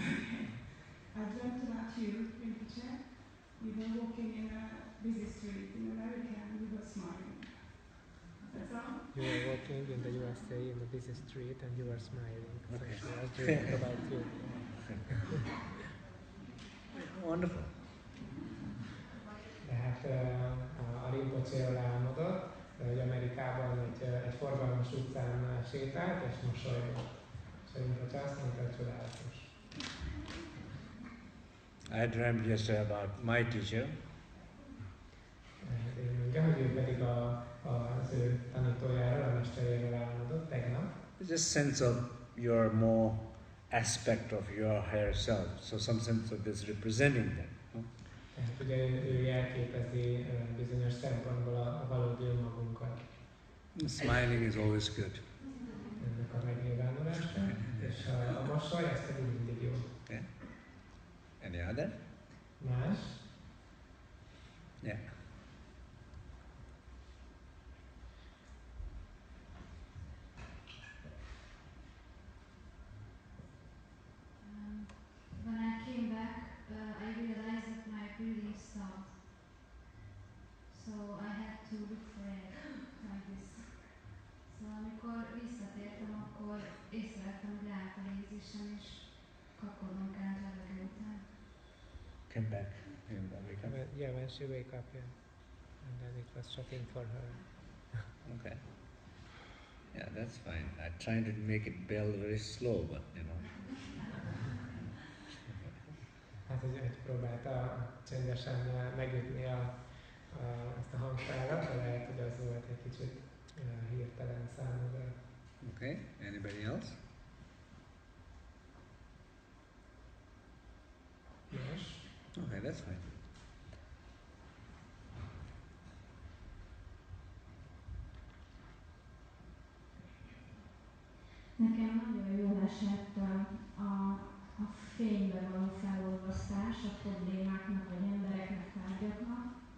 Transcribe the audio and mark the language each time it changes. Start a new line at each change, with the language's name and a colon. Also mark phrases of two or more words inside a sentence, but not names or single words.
English: I dreamt about you, Rinpoche. You were walking in a busy street in America and you were smiling. That's all? You were walking in the USA in a busy street and you were smiling. Okay. So she was dreaming about you. Wonderful.
Hungarian: Tehát a Rinpoche-ról álmodott, hogy Amerikában egy forgalmas utcán sétált és mosolygott. És Rinpoche azt mondta, hogy csodálatos.
English: I dreamt yesterday about my teacher.
Hungarian: Én mondja, hogy ő pedig az ő tanítójáról, a mesteréről álmodott tegnap.
English: Just sense of your more aspect of your higher self. So some sense of this representing that. No?
Hungarian: Tehát ugye ő jelképezi bizonyos szempontból a valódi önmagunkat.
English: Smiling is always good.
Hungarian: Ennek a megnyilvánulása, és a mosoly, ez pedig mindig jó.
English: Yeah. Any other?
Hungarian: Más?
English: Yeah. When I came back, I realized that my breathing stopped. So I had to look for it like this.
Hungarian: Szóval amikor visszatértem, akkor észrevettem, hogy leállt a légzésem, és kapkodnom kellett levegő után.
English: Came back in the wake up. Yeah, when she wake up, yeah. And then it was shocking for her. Okay. Yeah, that's fine. I tried to make it bell very slow, but you know.
Hungarian: Hát, hogy próbálta csendesen megütni ezt a hangszálat, de lehet, hogy az volt egy kicsit hirtelen számomra.
English: Okay. Anybody else?
Hungarian: Más?
English: Okay, that's fine.
Hungarian: Nekem nagyon jól esett a fénybe való felolvasztás a problémáknak, vagy embereknek, tárgyaknak.